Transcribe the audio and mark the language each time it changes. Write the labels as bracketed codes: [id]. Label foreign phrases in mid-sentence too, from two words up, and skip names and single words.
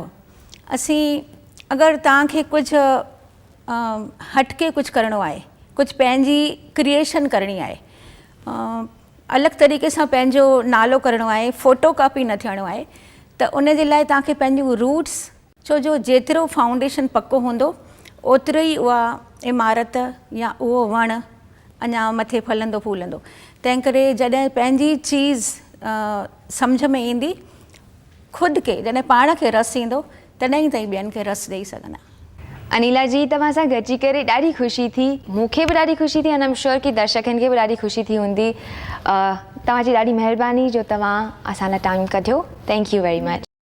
[sd] असीं अगरि तव्हांखे कुझु हटके कुझु करिणो आहे, कुझु पंहिंजी क्रिएशन करणी आहे, अलॻि तरीक़े सां पंहिंजो नालो करिणो आहे, फ़ोटो कॉपी न थियणो आहे, त उन जे लाइ तव्हांखे पंहिंजूं रूट्स, छो जो जेतिरो फाउंडेशन पको हूंदो ओतिरो ई उहा इमारत या उहो वणु अञा मथे फलंदो फूलंदो। तंहिं करे जॾहिं पंहिंजी चीज़ सम्झ में ईंदी, ख़ुदि खे जॾहिं पाण खे रसु ईंदो, तॾहिं ई ताईं ॿियनि खे रसु ॾेई सघंदा। अनिला जी, तव्हां सां गॾिजी करे ॾाढी ख़ुशी थी, मूंखे बि ॾाढी ख़ुशी थी, [en] And I am sure [sd] कि दर्शकनि खे बि ॾाढी ख़ुशी थी हूंदी। तव्हांजी ॾाढी महिरबानी जो तव्हां असां लाइ टाइम कढियो। [en] Thank you very much.